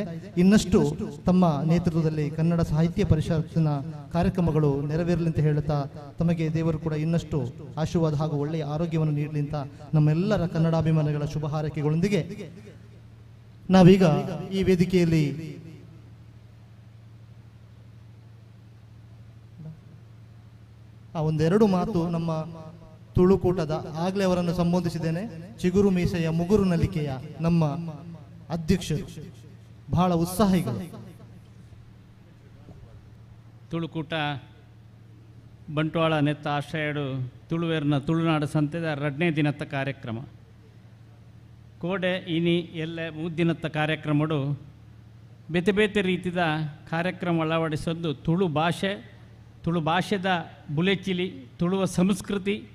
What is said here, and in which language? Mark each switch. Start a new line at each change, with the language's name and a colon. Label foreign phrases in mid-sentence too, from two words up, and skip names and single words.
Kannada: ಇನ್ನಷ್ಟು ತಮ್ಮ ನೇತೃತ್ವದಲ್ಲಿ ಕನ್ನಡ ಸಾಹಿತ್ಯ ಪರಿಷತ್ತಿನ ಕಾರ್ಯಕ್ರಮಗಳು ನೆರವೇರಲಿ ಅಂತ ಹೇಳುತ್ತಾ ತಮಗೆ ದೇವರು ಕೂಡ ಇನ್ನಷ್ಟು ಆಶೀರ್ವಾದ ಹಾಗೂ ಒಳ್ಳೆಯ ಆರೋಗ್ಯವನ್ನು ನೀಡಲಿ ಅಂತ ನಮ್ಮೆಲ್ಲರ ಕನ್ನಡಾಭಿಮಾನಿಗಳ ಶುಭ ಹಾರೈಕೆಗಳೊಂದಿಗೆ ನಾವೀಗ ಈ ವೇದಿಕೆಯಲ್ಲಿ ಒಂದೆರಡು ಮಾತು ನಮ್ಮ ತುಳುಕೂಟದ ಆಗಲೇ ಅವರನ್ನು ಸಂಬೋಧಿಸಿದ್ದೇನೆ. ಚಿಗುರು ಮೀಸೆಯ ಮುಗುರು ನಲಿಕೆಯ ನಮ್ಮ ಅಧ್ಯಕ್ಷರು, ಬಹಳ ಉತ್ಸಾಹಿಗಳು.
Tulu: ತುಳುಕೂಟ ಬಂಟ್ವಾಳ ನೆತ್ತ ಆಶ್ರಯಡು ತುಳುವೇರ್ನ ತುಳುನಾಡು ಸಂತೆದ 2ನೇ ದಿನದ ಕಾರ್ಯಕ್ರಮ ಕೋಡೆ ಇನಿ ಎಲ್ಲ 3 ದಿನದ ಕಾರ್ಯಕ್ರಮಡು ಬೇತೆ ಬೇತೆ ರೀತಿಯ ಕಾರ್ಯಕ್ರಮ ಅಳವಡಿಸೋದು ತುಳು ಭಾಷೆದ ಬುಲೆಚಿಲಿ ತುಳುವ ಸಂಸ್ಕೃತಿ